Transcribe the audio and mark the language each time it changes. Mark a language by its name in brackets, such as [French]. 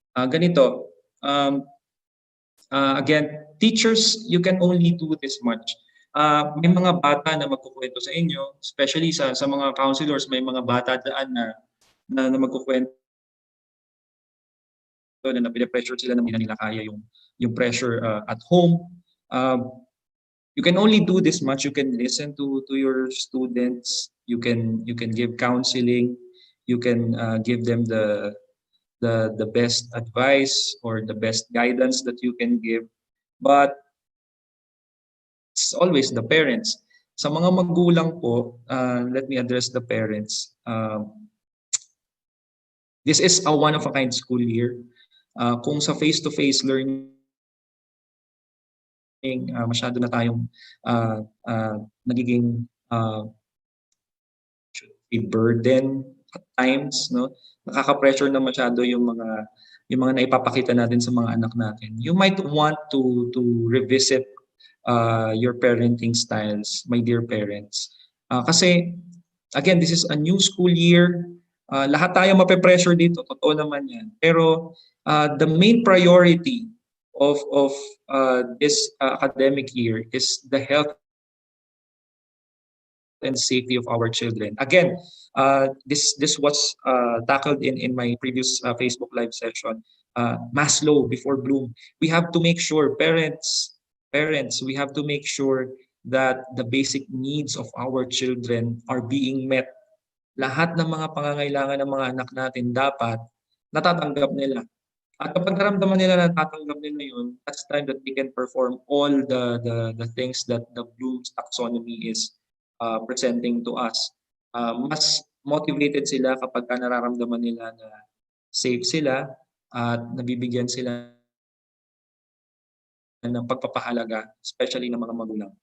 [English] Ganito, again, teachers, you can only do this much. [Filipino] May mga bata na magkukwento sa inyo, especially sa mga counselors, may mga bata daan na magkukwento na pinapressure sila na hindi nila kaya yung [English] pressure at home. you can only do this much. You can listen to your students. You can give counseling. You can give them the best advice or the best guidance that you can give. But it's always the parents. [Filipino] Sa mga magulang po, [English] let me address the parents. This is a one of a kind school year. [Filipino] Kung sa face-to-face learning, masyado na tayong nagiging [English] a burden at times, [Filipino] no? Nakaka-pressure na masyado yung mga naipapakita natin sa mga anak natin. [English] You might want to revisit your parenting styles, my dear parents. [Filipino] Kasi again, [English] this is a new school year. [Filipino] Lahat tayo mape-pressure dito, totoo naman 'yan. [English] Pero the main priority of this academic year is the health and safety of our children. Again, this was tackled in my previous Facebook live session. Maslow before Bloom. We have to make sure parents, we have to make sure that the basic needs of our children are being met. [Filipino] Lahat ng mga pangangailangan ng mga anak natin dapat natatanggap nila. At kapag naramdaman nila na natatanggap nila yun, [English] that's time that they can perform all the things that the Bloom's taxonomy is presenting to us. [Filipino] Mas motivated sila kapag nararamdaman nila na safe sila at nabibigyan sila ng pagpapahalaga, especially ng mga magulang.